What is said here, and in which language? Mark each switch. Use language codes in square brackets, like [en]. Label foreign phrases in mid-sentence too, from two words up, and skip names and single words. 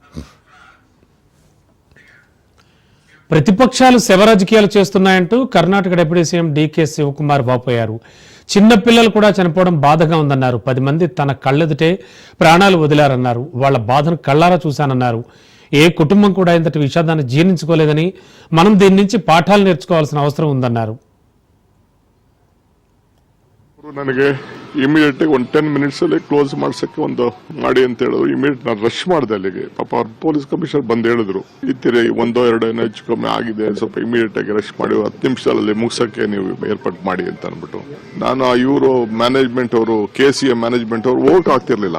[te] ప్రతిపక్షాలు శవరాజకీయాలు చేస్తున్నాయంటూ కర్ణాటక డిప్యూటీ సీఎం డీకే శివకుమార్ వాపోయారు. చిన్నపిల్లలు కూడా చనిపోవడం బాధగా ఉందన్నారు. 10 మంది తన కళ్ళెదుటే ప్రాణాలు వదిలారన్నారు. వాళ్ల బాధను కళ్ళారా చూశానన్నారు. ఏ కుటుంబం కూడా ఇంతటి విషాదాన్ని జీర్ణించుకోలేదని, మనం దీని నుంచి పాఠాలు నేర్చుకోవాల్సిన అవసరం ఉందన్నారు. [kn] ನನಗೆ ಇಮಿಡಿಯೇಟ್ ಒಂದು 10 minutes ಅಲ್ಲಿ ಕ್ಲೋಸ್ ಮಾಡ್ಸಕ್ಕೆ ಒಂದು ಮಾಡಿ ಅಂತ ಹೇಳಿದ್ರು. ಇಮಿಡಿಯೇಟ್ ನಾನು ರಶ್ ಮಾಡಿದೆ ಅಲ್ಲಿಗೆ. ಪಾಪ ಅವ್ರ ಪೊಲೀಸ್ ಕಮಿಷನರ್ ಬಂದು ಹೇಳಿದ್ರು, ಇತ್ತಿರಿ 1-2 ಹೆಚ್ಚು ಕಮ್ಮಿ ಆಗಿದೆ, ಸ್ವಲ್ಪ ಇಮಿಡಿಯೇಟ್ ಆಗಿ ರಶ್ ಮಾಡಿ 10 ನಿಮಿಷದಲ್ಲಿ ಮುಗಿಸಕ್ಕೆ ನೀವು ಏರ್ಪಾಟ್ ಮಾಡಿ ಅಂತ ಅಂದ್ಬಿಟ್ಟು, ನಾನು ಇವರು ಮ್ಯಾನೇಜ್ಮೆಂಟ್ ಅವರು, KCA ಮ್ಯಾನೇಜ್ಮೆಂಟ್ ಅವರು ಹೋಗಕ್ ಆಗ್ತಿರ್ಲಿಲ್ಲ.